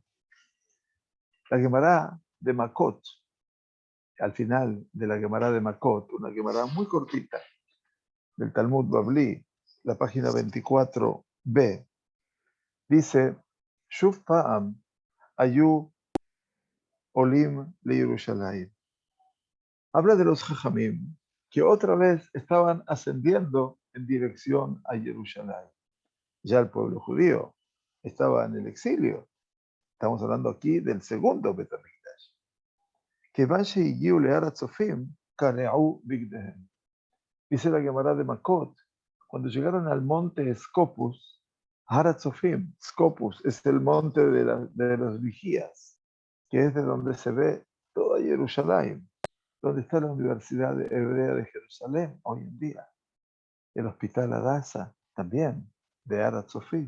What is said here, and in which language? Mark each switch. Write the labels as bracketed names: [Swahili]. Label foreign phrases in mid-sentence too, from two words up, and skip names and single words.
[Spanish] La Gemara de Makot, al final de la Gemara de Makot, una Gemara muy cortita del Talmud Babli, la página 24b, dice, [Hebrew] שוב פעם היו עולים לירושלים. [Spanish] Habla de los Jajamim, que otra vez estaban ascendiendo en dirección a Jerusalén. Ya el pueblo judío estaba en el exilio. Estamos hablando aquí del segundo Bet HaMikdash. [Hebrew] כיוון שהגיעו להר הצופים, קרעו בגדיהם. [Spanish] Dice la Gemara de Makot, cuando llegaron al monte Scopus, Har HaTzofim, Scopus es el monte de los vigías, que es de donde se ve toda Jerusalén, donde está la Universidad Hebrea de Jerusalén hoy en día, el Hospital Adasa también, de Har HaTzofim.